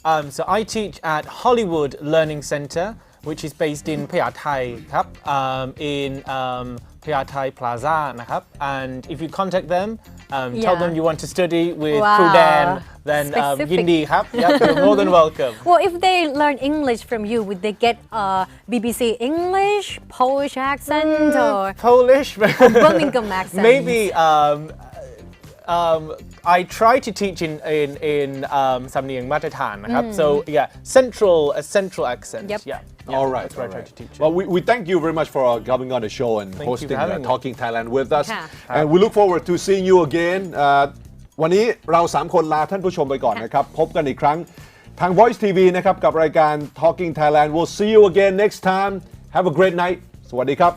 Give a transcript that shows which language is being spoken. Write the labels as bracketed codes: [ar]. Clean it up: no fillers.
[en] So I teach at Hollywood Learning Center, which is based in Phaya Thai, ครับ in Phaya Thai Plaza นะครับ and if you contact them, tell them you want to study with Wow. Kru Dan, then Specific. [th] ยินดีครับ [en] Yeah, you're more than welcome. Well, if they learn English from you, would they get BBC English, Polish accent, or Polish, Birmingham accent? maybe. I try to teach in [th] สำเนียงมาตรฐานนะครับ [en] so yeah, central accent. Yep. Yeah. All right. That's where I try to teach. Well, we thank you very much for coming on the show and Thank you for hosting having me. Talking Thailand with us. [th] ค่ะ [en] And we look forward to seeing you again. [th] วันนี้เรา 3 คนลาท่านผู้ชมไปก่อนนะครับ พบกันอีกครั้งทาง Voice TV นะครับกับรายการ Talking Thailand. [en] We'll see you again next time. Have a great night. [th] สวัสดีครับ